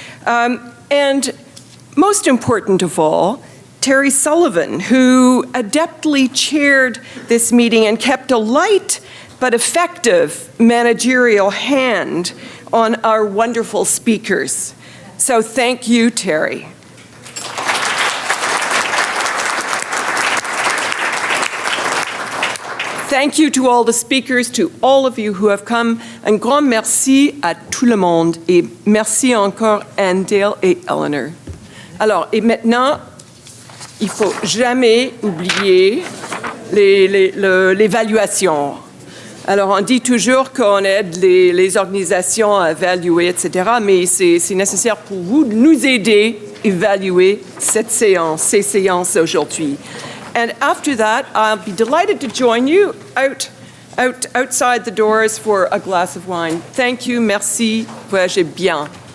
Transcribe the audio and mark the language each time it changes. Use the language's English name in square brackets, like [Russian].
[English] And most important of all, Terry Sullivan, who adeptly chaired this meeting and kept a light but effective managerial hand on our wonderful speakers. So thank you, Terry. Thank you to all the speakers, to all of you who have come. [French] Un grand merci à tout le monde et merci encore Andale et Eleanor. Alors, et maintenant, il faut jamais oublier l'évaluation. Alors, on dit toujours qu'on aide les organisations à évaluer, etc., mais c'est nécessaire pour vous de nous aider à évaluer cette séance, ces séances aujourd'hui. [English] And after that, I'll be delighted to join you outside the doors for a glass of wine. Thank you, [French] merci, voyagez bien.